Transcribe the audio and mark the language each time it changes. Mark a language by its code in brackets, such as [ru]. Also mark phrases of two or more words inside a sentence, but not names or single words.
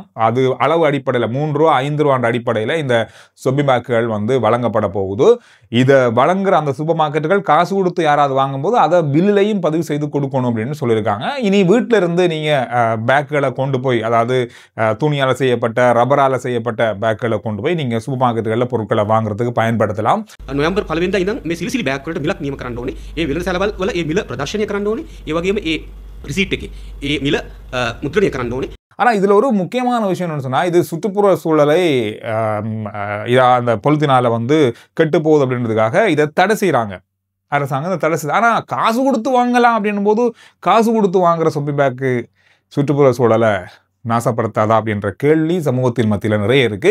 [ta] அது அளவு அடிப்படையில் 3 ரூபா 5 ரூபான்ற அடிப்படையில் இந்த [en] shopping bags [ta] வந்து வழங்கப்பட போகுது. இதை வழங்குற அந்த [en] supermarkets [ta] காசு கொடுத்து யாராவது வாங்கும்போது அதை பில்லையும் பதிவு செய்து கொடுக்கணும் அப்படின்னு சொல்லியிருக்காங்க. இனி வீட்டில இருந்து நீங்க பேக்குகளை கொண்டு போய், அதாவது துணியால செய்யப்பட்ட, ரப்பரால செய்யப்பட்ட பேக்குகளை கொண்டு போய் நீங்க [en] supermarkets [ta] பொருட்களை வாங்குறதுக்கு பயன்படுத்தலாம். [si] නොවැම්බර් 1 වෙනිදා ඉඳන් මේ සිලිසිලි බෑග් වලට මිලක් නියම කරන්න ඕනේ. ඒ විලර සැලවල් වල ඒ මිල ප්‍රදර්ශනය කරන්න ඕනේ. ඒ වගේම ඒ රිසීට් එකේ ඒ මිල මුද්‍රණය කරන්න ඕනේ. [ta] ஆனா இதுல ஒரு முக்கியமான விஷயம் என்ன சொன்னா, இது சுற்றுப்புற சூழலை அந்த பொலித்தீனால வந்து கெட்டு போகுது அப்படின்றதுக்காக இதை தடை செய்யறாங்க அரசாங்கம். இதை தடை செய்யுது. ஆனா காசு கொடுத்து வாங்கலாம் அப்படின்னும் போது, காசு கொடுத்து வாங்குற [en] shopping bag [ta] சுற்றுப்புற சூழலை நாசப்படுத்தாதா அப்படின்ற கேள்வி சமூகத்தின் மத்தியில் நிறைய இருக்கு.